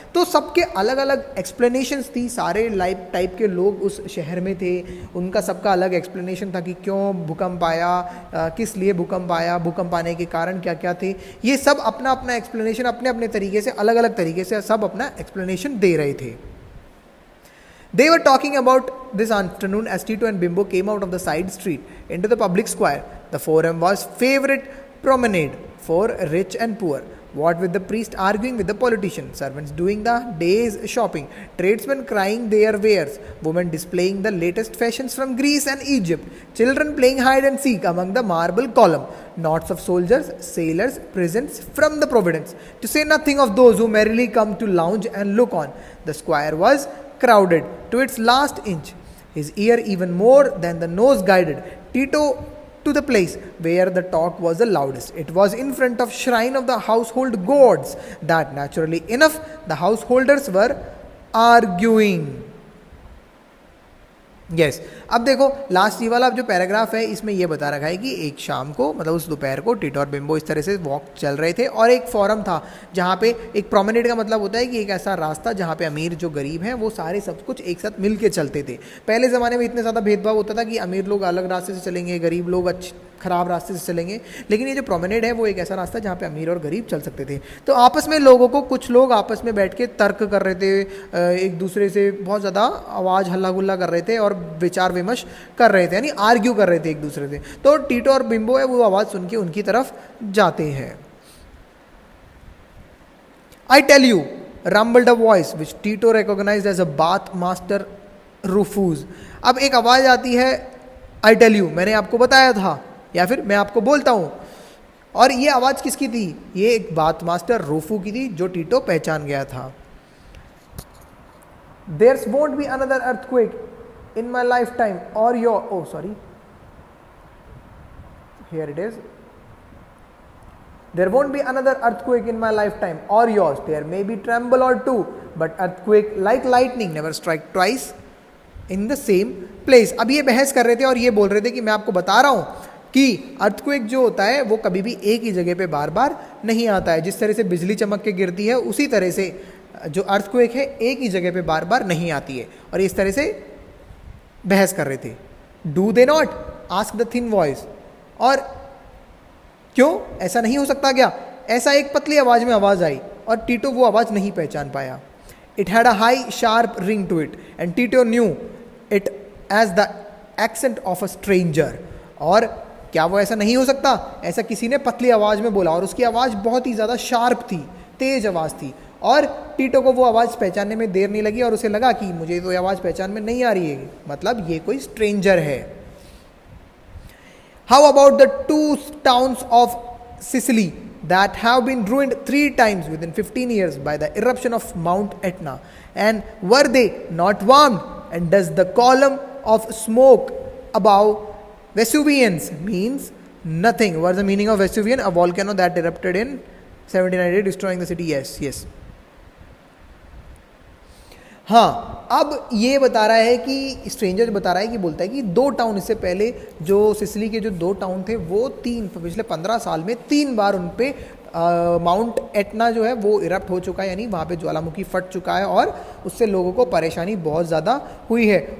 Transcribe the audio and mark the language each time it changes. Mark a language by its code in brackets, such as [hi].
[hi] तो सबके अलग अलग एक्सप्लेनेशंस थी, सारे टाइप के लोग उस शहर में थे, उनका सबका अलग एक्सप्लेनेशन था कि क्यों भूकंप आया, किस लिए भूकंप आया, भूकंप आने के कारण क्या क्या थे। ये सब अपना अपना एक्सप्लेनेशन अपने अपने तरीके से, अलग अलग तरीके से सब अपना एक्सप्लेनेशन दे रहे थे। [en] They were talking about this afternoon as Tito and Bimbo came out of the side street into the public square. The forum was favorite promenade for rich and poor. What with the priest arguing with the politician, servants doing the day's shopping, tradesmen crying their wares, women displaying the latest fashions from Greece and Egypt, children playing hide and seek among the marble column, knots of soldiers, sailors, presents from the Providence, to say nothing of those who merrily come to lounge and look on. The square was crowded to its last inch. His ear even more than the nose guided Tito to the place where the talk was the loudest. It was in front of shrine of the household gods that naturally enough the householders were arguing. [hi] Yes अब देखो last ये वाला जो paragraph है इसमें ये बता रखा है कि एक शाम को मतलब उस दोपहर को टीटो और बिम्बो इस तरह से वॉक चल रहे थे और एक फोरम था जहाँ पे एक प्रोमेनेड का मतलब होता है कि एक ऐसा रास्ता जहाँ पे अमीर जो गरीब हैं वो सारे सब कुछ एक साथ मिल के चलते थे. पहले ज़माने में इतने ज़्यादा भेदभाव होता था कि अमीर लोग अलग रास्ते से चलेंगे, गरीब लोग खराब रास्ते से चलेंगे, लेकिन ये जो प्रोमेनेड है वो एक ऐसा रास्ता जहाँ पे अमीर और गरीब चल सकते थे. तो आपस में लोगों को कुछ लोग आपस में बैठ के तर्क कर रहे थे, एक दूसरे से बहुत ज़्यादा आवाज़ हल्ला गुल्ला कर रहे थे और विचार विमर्श कर रहे थे, यानी आर्ग्यू कर रहे थे एक दूसरे से. तो टीटो और बिम्बो है वो आवाज़ सुन के उनकी तरफ जाते हैं. [en] I tell you rumbled a voice which Tito recognized as a bath master Rufus. [hi] अब एक आवाज़ आती है [en] I tell you, [hi] मैंने आपको बताया था या फिर मैं आपको बोलता हूँ. और ये आवाज़ किसकी थी? ये एक बाथ मास्टर रूफू की थी जो टीटो पहचान गया था. [en] There won't be another earthquake in my lifetime or your here it is. There won't be another earthquake in my lifetime or yours. There may be tremble or two, but earthquake like lightning never strike twice in the same place. [hi] अब ये बहस कर रहे थे और ये बोल रहे थे कि मैं आपको बता रहा हूँ कि अर्थक्वेक जो होता है वो कभी भी एक ही जगह पे बार बार नहीं आता है. जिस तरह से बिजली चमक के गिरती है उसी तरह से जो अर्थक्वेक है एक ही जगह पे बार बार नहीं आती है. और इस तरह से बहस कर रहे थे. [en] Do they not ask the thin voice. [hi] और क्यों ऐसा नहीं हो सकता क्या? ऐसा एक पतली आवाज में आवाज आई और टीटो वो आवाज नहीं पहचान पाया. [en] It had a high sharp ring to it and Tito knew it as the accent of a stranger. [hi] और क्या वो ऐसा नहीं हो सकता? ऐसा किसी ने पतली आवाज में बोला और उसकी आवाज बहुत ही ज़्यादा शार्प थी, तेज आवाज़ थी. और टीटो को वो आवाज़ पहचानने में देर नहीं लगी और उसे लगा कि मुझे तो ये आवाज़ पहचान में नहीं आ रही है, मतलब ये कोई स्ट्रेंजर है. [en] How about the two towns of Sicily that have been ruined 3 times within 15 years by the eruption of Mount Etna? And were they not warmed? And does the column of smoke above Vesuvians means nothing? What's the meaning of Vesuvian? A volcano that erupted in 1798 destroying the city. Yes. [hi] हाँ, अब ये बता रहा है कि stranger बता रहा है कि बोलता है कि 2 टाउन इससे पहले जो सिसिली के जो 2 टाउन थे वो पिछले 15 साल में 3 बार उन पे माउंट एटना जो है वो इरप्ट हो चुका है, यानी वहाँ पे ज्वालामुखी फट चुका है और उससे लोगों को परेशानी बहुत ज़्यादा हुई है.